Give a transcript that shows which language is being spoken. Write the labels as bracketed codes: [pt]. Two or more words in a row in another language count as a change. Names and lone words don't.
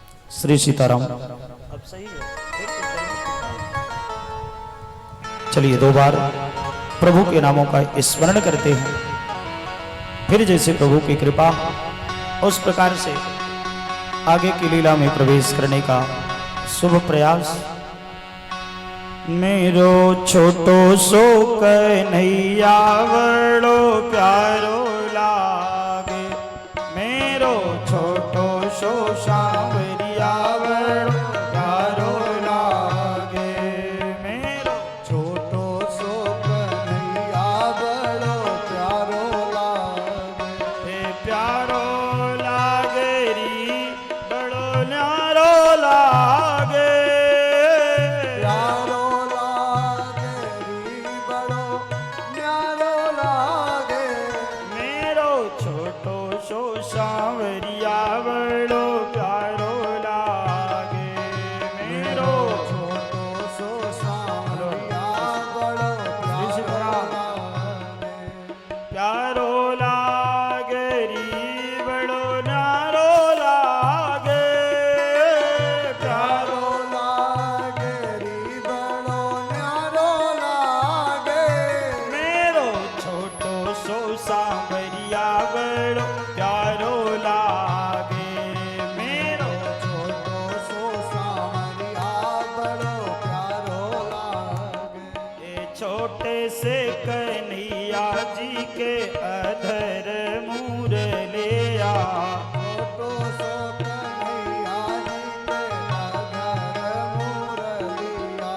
[hi] श्री सीताराम। अब सही है। चलिए 2 बार प्रभु के नामों का स्मरण करते हैं, फिर जैसे प्रभु की कृपा उस प्रकार से आगे की लीला में प्रवेश करने का शुभ प्रयास। [bra] मेरो छोटो सो कन्हैया बड़ो प्यारो लागे, मेरो छोटो सो सांवरिया बड़ो प्यारो लागे, मेरो छोटो सो कन्हैया बड़ो प्यारो लागे, हे प्यारो लागे री बड़ो न्यारो लागे, प्यारो लागे री बड़ो न्यारो लागे, मेरो छोटो सो सांवरिया बड़ो प्यारो लागे, मेरो छोटो सो सांवरिया बड़ो प्यारो लागे, प्यारो लागे री बड़ो न्यारो लागे, प्यारो प्यारो लागे री बड़ो न्यारो लागे, मेरो छोटो सो सांवरिया बड़ो प्यारो लागे, मेरो छोटो सो सांवरिया बड़ो प्यारो लागे, ये छोटे से कन्हैया जी के अधर मुरलिया, छोटो सो कन्हैया जी के अधर मुरलिया,